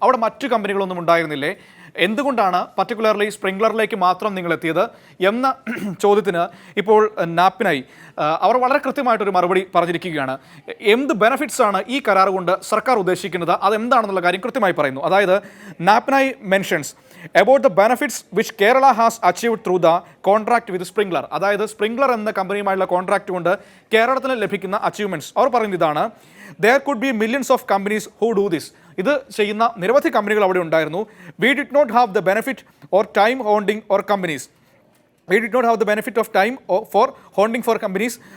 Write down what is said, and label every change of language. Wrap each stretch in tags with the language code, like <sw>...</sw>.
<ml>അവിടെ മറ്റു കമ്പനികളൊന്നും ഉണ്ടായിരുന്നില്ലേ? എന്തുകൊണ്ടാണ് പർട്ടിക്കുലർലി സ്പ്രിംഗ്ലറിലേക്ക് മാത്രം നിങ്ങൾ എത്തിയത് എന്ന ചോദ്യത്തിന് ഇപ്പോൾ നാപ്പിനായി അവർ വളരെ കൃത്യമായിട്ടൊരു മറുപടി പറഞ്ഞിരിക്കുകയാണ്. എന്ത് ബെനഫിറ്റ്സ് ആണ് ഈ കരാർ കൊണ്ട് സർക്കാർ ഉദ്ദേശിക്കുന്നത്, അതെന്താണെന്നുള്ള കാര്യം കൃത്യമായി പറയുന്നു. അതായത് നാപ്പിനായി mentions</ml> <en>about the benefits which Kerala has achieved through the contract with Springler.</en> <ml>അതായത് സ്പ്രിംഗ്ലർ എന്ന കമ്പനിയുമായുള്ള കോൺട്രാക്ട് കൊണ്ട് കേരളത്തിന് ലഭിക്കുന്ന അച്ചീവ്മെന്റ്സ് അവർ പറയുന്നത് ഇതാണ്:</ml> <en>there could be millions of companies who do this.</en> <ml>ഇത് ചെയ്യുന്ന നിരവധി കമ്പനികൾ അവിടെ ഉണ്ടായിരുന്നു.</ml> <en>We did not have the benefit or time holding or companies. We did not have the benefit of time for holding for companies.</en>